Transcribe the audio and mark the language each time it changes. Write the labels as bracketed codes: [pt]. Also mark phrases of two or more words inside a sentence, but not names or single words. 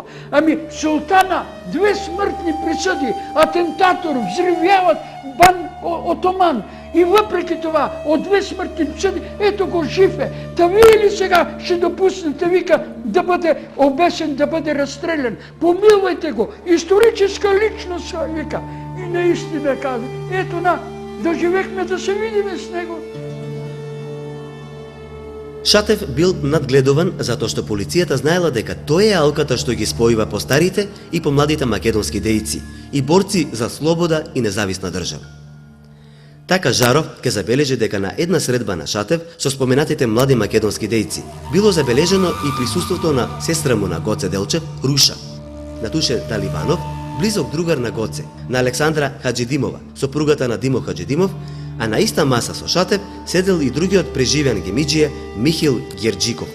[bg] Ами султана, 2 смъртни присъди, атентатор, взривяват бан отоман. И въпреки това, от 2 смъртни присъди, ето го жив е. Та вие ли сега ще допуснете, вика, да бъде обесен, да бъде разстрелян? Помилвайте го! Историческа личност, вика. И наистина казва, ето доживехме да се видиме с него. [mk] Шатев бил надгледуван затоа што полицијата знаела дека тој е алката што ги спојува постарите и помладите македонски дејци и борци за слобода и независна држава. Така Жаров ке забележи дека на една средба на Шатев со споменатите млади македонски дејци било забележено и присуството на сестра му на Гоце Делчев, Руша, на Туше Таливанов, близок другар на Гоце, на Александра Хаджидимова, сопругата на Димо Хаджидимов, а на иста маса со Шатев седел и другиот преживеан гемиџија Михил Герџиков.